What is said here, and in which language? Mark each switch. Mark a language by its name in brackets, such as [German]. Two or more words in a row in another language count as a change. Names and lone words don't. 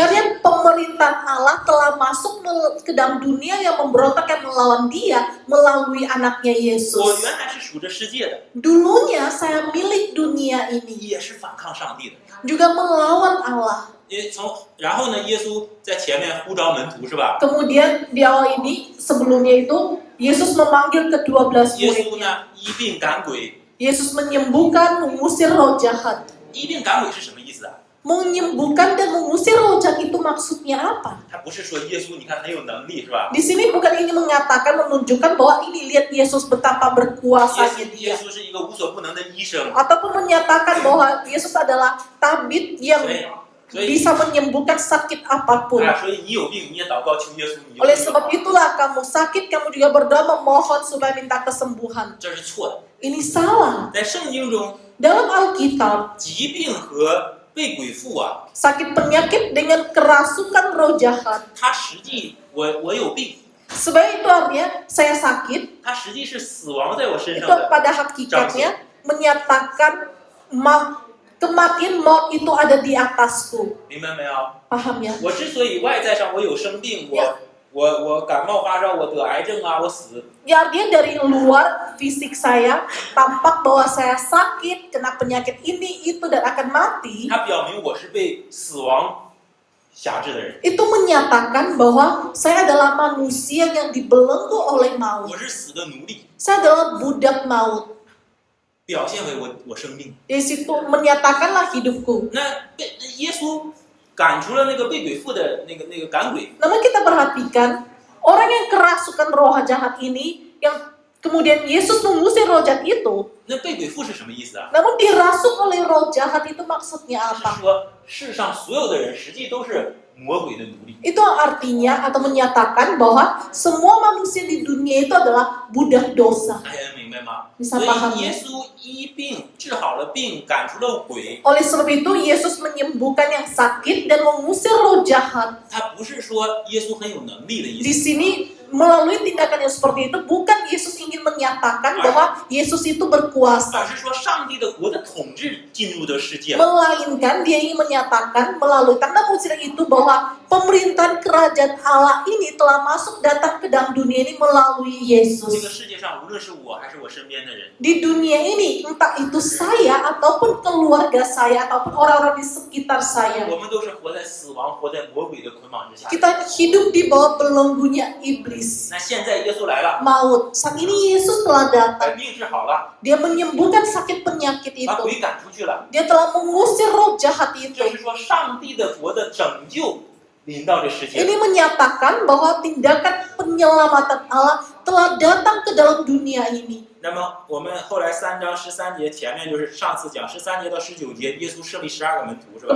[Indonesian] Artinya pemerintahan Allah telah masuk ke dalam dunia yang memberontak yang melawan dia melalui anaknya [Chinese] 我 [Indonesian] Yesus. [Chinese] 原来是属这世界的， [Indonesian] Dulunya saya milik dunia ini, [Chinese] 也是反抗上帝的。 [Indonesian] juga melawan Allah. [Chinese] 然后呢，耶稣在前面呼召门徒是吧？ [Indonesian] Kemudian di awal ini, sebelumnya itu, Yesus memanggil ke-12 [Chinese] 耶稣 [Indonesian] muridnya. [Chinese] 呢医病赶鬼， [Indonesian] Yesus menyembuhkan, mengusir roh jahat. [Chinese] 医病赶鬼是什么意思啊？ [Indonesian] Menyembuhkan dan mengusir roh jahat itu maksudnya apa? [Chinese] 他不是说耶稣你看很有能力是吧？ [Indonesian] Di sini bukan ini mengatakan, menunjukkan bahwa ini lihat Yesus betapa berkuasanya [Chinese] 耶 [Indonesian] dia. [Chinese] 稣是一个无所不能的医生， [Indonesian] Ataupun menyatakan bahwa Yesus adalah tabib yang [Chinese] 所以 [Indonesian] bisa menyembuhkan sakit apapun. [Chinese] 所以你有病你也祷告求耶稣，你就 [Indonesian] Oleh [Chinese] 病 [Indonesian] sebab [Chinese] 了， [Indonesian] itulah kamu sakit, kamu juga berdoa memohon supaya minta kesembuhan. [Chinese] 这是错的。 [Indonesian] Ini salah. [Chinese] 在圣经中， [Indonesian] Dalam Alkitab, [Chinese] 疾病和被鬼附啊， [Indonesian] sakit penyakit dengan kerasukan roh jahat. [Chinese] 它实际我有病， [Indonesian] Sebenarnya itu artinya saya sakit, [Chinese] 它实际是死亡在我身 [Indonesian] itu [Chinese] 上的。 [Indonesian] pada hakikatnya menyatakan kematian maut itu ada di atasku. [Chinese] 明白没有？ [Indonesian] Paham ya? [Chinese] 我之所以外在上我有生病，我感冒发烧，我得癌症啊，我死， [Indonesian] Ya, artinya dari luar fisik saya tampak bahwa saya sakit, kena penyakit ini, itu dan akan mati. [Chinese] 它表明我是被死亡辖制的人， [Indonesian] Itu menyatakan bahwa saya adalah manusia yang dibelenggu oleh maut. [Chinese] 我是死的奴隶， [Indonesian] Saya adalah budak maut. [Chinese] 表现为我生病。 [Indonesian] Di situ menyatakanlah hidupku. [Chinese] 那耶稣赶除了那个被鬼附的那个赶鬼， [Indonesian] Namun kita perhatikan orang yang kerasukan roh jahat ini, yang kemudian Yesus mengusir roh jahat itu, [Chinese] 那被鬼附是什么意思啊？ [Indonesian] namun dirasuk oleh roh jahat itu maksudnya [Chinese] 是 [Indonesian] apa? [Chinese] 说世上所有的人实际都是魔鬼的奴隶。 [Indonesian] Itu artinya atau menyatakan bahwa semua manusia di dunia itu adalah budak dosa. [Chinese] 大家能明白吗？ [Indonesian] Bisa [Chinese] 所 [Indonesian] paham [Chinese] 以耶 [Indonesian] ya? [Chinese] 稣医病治好了病，赶除了鬼， [Indonesian] Oleh sebab itu Yesus menyembuhkan yang sakit dan mengusir roh jahat. [Chinese] 他不是说耶稣很有能力的意 [Indonesian] Di [Chinese] 思， [Indonesian] sini melalui tindakan yang seperti itu bukan Yesus ingin menyatakan bahwa Yesus itu [Chinese] 而 [Indonesian] berkuasa. [Chinese] 是说上帝的国的统治进入的世界了。 [Indonesian] Melainkan dia ingin menyatakan melalui tanda mujizat itu bahwa pemerintahan kerajaan Allah ini telah masuk datang ke dalam dunia ini melalui [Chinese] 这个 [Indonesian] Yesus. [Chinese] 世界上，无论是我还是我身边的人， [Indonesian] Di dunia ini, entah itu saya ataupun keluarga saya ataupun orang-orang di sekitar saya, [Chinese] 我们都是活在死亡、活在魔鬼的捆绑之下。 [Indonesian] kita hidup di bawah belenggunya iblis, [Chinese] 那现在耶稣来了， [Indonesian] maut. Saat ini Yesus telah [Chinese] 把 [Indonesian] datang. [Chinese] 病治好了， [Indonesian] Dia menyembuhkan sakit penyakit [Chinese] 把 [Indonesian] itu. [Chinese] 鬼赶出去了。 [Indonesian] Dia telah mengusir roh jahat itu. [Chinese] 这是说上帝的国的拯救临到这世界。 [Indonesian] Ini menyatakan bahwa tindakan penyelamatan Allah telah datang ke dalam dunia ini. [Chinese] 那么我们后来3章13节前面就是上次讲13节到19节，耶稣设立12个门徒是吧？